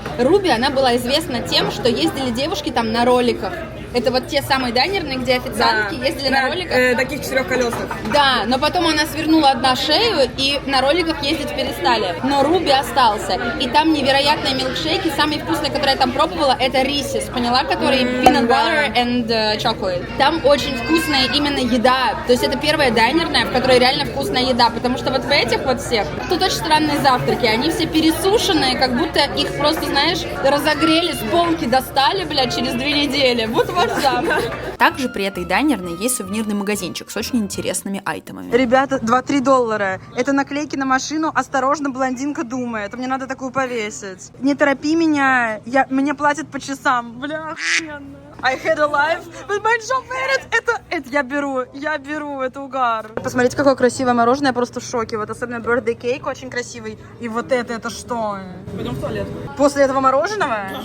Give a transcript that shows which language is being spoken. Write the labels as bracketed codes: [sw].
[ru] Руби, она была известна тем, что ездили девушки там на роликах. Это вот те самые дайнерные, где официантки ездили на роликах. Таких четырехколесных. Да, но потом она свернула одна шею, и на роликах ездить перестали. Но Руби остался. И там невероятные милкшейки. Самый вкусный, который я там пробовала, это Reese's, поняла? Который [en] peanut butter and chocolate. [ru] Там очень вкусная именно еда. То есть это первая дайнерная, в которой реально вкусная еда. Потому что вот в этих вот всех тут очень странные завтраки. Они все пересушенные, как будто их просто, знаешь, разогрели, с полки достали, блядь, через 2 недели. Вот ваш завтрак. Также при этой дайнерной есть сувенирный магазинчик с очень интересными айтемами. Ребята, $2-3. Это наклейки на машину. Осторожно, блондинка думает. Мне надо такую повесить. Не торопи меня. Мне платят по часам. Бля, охуенно. [en] I had a life, but my job made it. [ru] Это я беру, это угар. Посмотрите, какое красивое мороженое, я просто в шоке. Вот особенно birthday cake очень красивый. И вот это что? Пойдем в туалет. После этого мороженого?